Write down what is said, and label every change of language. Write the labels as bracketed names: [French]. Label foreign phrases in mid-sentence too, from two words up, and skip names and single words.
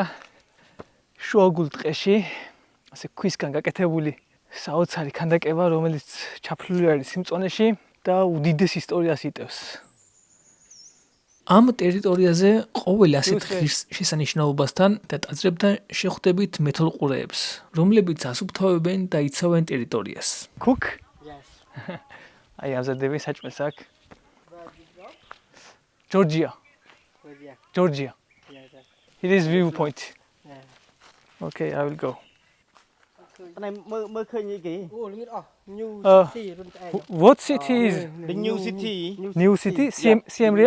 [Georgian] შუაგულ ტყეში ასე ქვისგან გაკეთებული საოცარი ქანდაკება, რომელიც ჩაფლული არის სიმწვანეში და უდიდეს ისტორიას იტევს. ამ ტერიტორიაზე ყოველ ასეთ შესანიშნაობასთან და ტაძრებთან შეხვდებით მეთვალყურეებს, რომლებიც ასუფთავებენ და იცავენ ტერიტორიას. [English] Cook? Yes. [Georgian] აი ამზადები საჭმელს აქ. [English] Georgia. Georgia. Yeah. It is viewpoint. Okay, I will go. Này mơ khơi như kì. New city. What city is The new city. New city? Siem Reap?